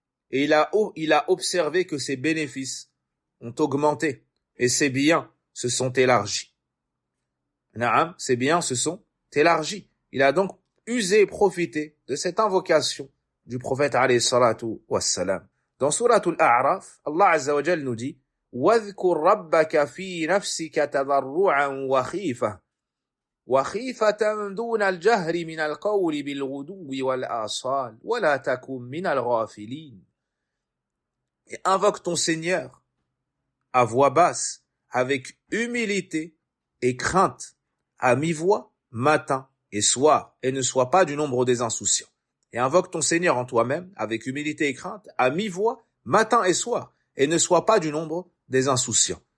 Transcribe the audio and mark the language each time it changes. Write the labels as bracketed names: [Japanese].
[French] Et il a observé que ses bénéfices ont augmenté et ses biens se sont élargis. Naam, ses biens se sont élargis. Il a donc usé et profité de cette invocation du prophète alayhi salatu wassalam. Dans Suratul A'raf, Allah azza wa jal nous dit [Arabic] وَاذْكُرْ رَبَّكَ فِي نَفْسِكَ تَضَرُّعًا وَخِيفَةً دُونَ الْجَهْرِ مِنَ الْقَوْلِ بِالْغُدُوِّ وَالْآصَالِ وَلَا تَكُنْ مِنَ الْغَافِلِينَ. [French] Et invoque ton Seigneur à voix basse, avec humilité et crainte, à mi-voix, matin et soir, et ne sois pas du nombre des insouciants. Et invoque ton Seigneur en toi-même, avec humilité et crainte, à mi-voix, matin et soir, et ne sois pas du nombre des insouciants.